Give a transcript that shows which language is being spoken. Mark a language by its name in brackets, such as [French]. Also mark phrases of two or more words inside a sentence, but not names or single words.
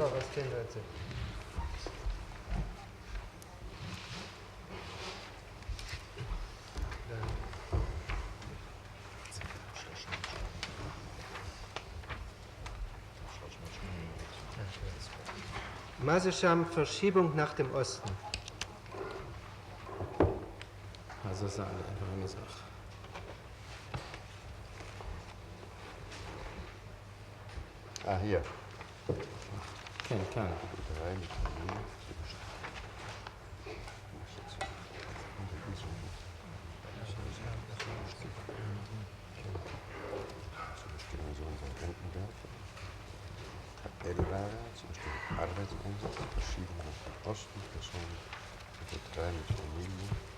[Hebrew] טוב, אז תן לו את זה. מה זה שם [German] Verschiebung nach dem Osten? [Hebrew] הזזה לעבר המזרח. [German] Hier. [Hebrew] כן, כאן. [German] Tabellenlager zur Bestimmung Arbeitseinsatz, Verschiebung nach dem Osten, Personen mit 3 mit Familie.